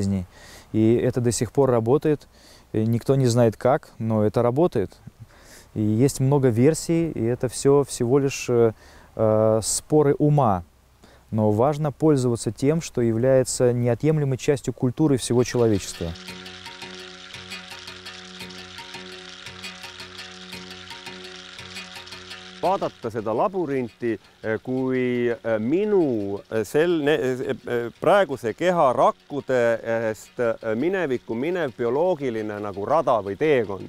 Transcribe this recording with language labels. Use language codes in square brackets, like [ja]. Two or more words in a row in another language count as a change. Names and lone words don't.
[ru] И это до сих пор работает. И никто не знает как, но это работает. И есть много версий, и это все всего лишь споры ума. Но важно пользоваться тем, что является неотъемлемой частью культуры всего человечества. [et] Vaadata seda labyrinti kui minu praeguse keha rakkudest minevikku minev bioloogiline nagu rada või teekond.